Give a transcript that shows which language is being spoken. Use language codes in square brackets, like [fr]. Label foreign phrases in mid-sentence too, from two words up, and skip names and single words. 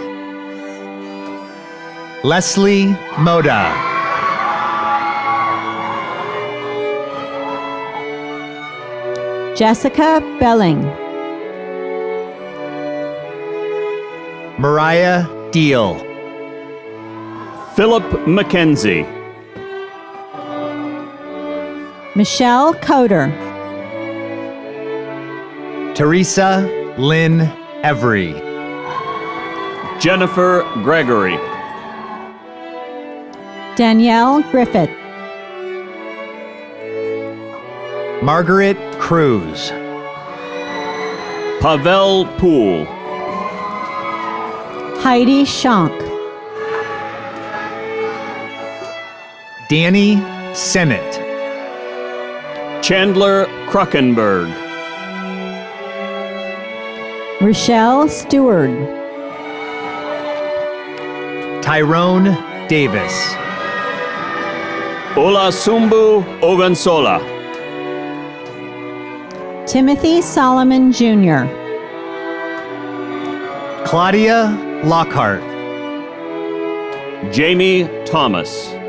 [en] Leslie Moda. Jessica Belling. Mariah Deal. Philip McKenzie. Michelle Coder. Teresa Lynn Every. Jennifer Gregory. Danielle Griffith. Margaret Cruz. Pavel Poole. Heidi Schank. Danny Sennett. Chandler Kruckenberg. Rochelle Stewart. Tyrone Davis. Olasumbu Ogunsola. Timothy Solomon Jr. Claudia Lockhart. Jamie Thomas.